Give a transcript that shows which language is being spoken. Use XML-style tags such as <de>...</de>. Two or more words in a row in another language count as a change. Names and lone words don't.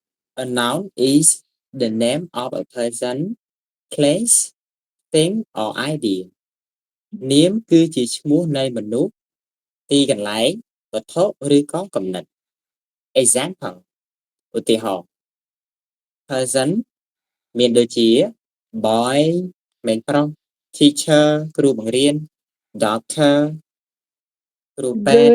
<en>A noun is the name of a person, place, thing or idea.</en> <km>នាមគឺជាឈ្មោះនៃមនុស្សទីកន្លែងវត្ថុឬក៏កំណត់ Example ឧទាហរណ៍ person មានដូចជា boy ក្មេងប្រុស teacher គ្រូបង្រៀន doctor គ្រូពេទ្យ</km>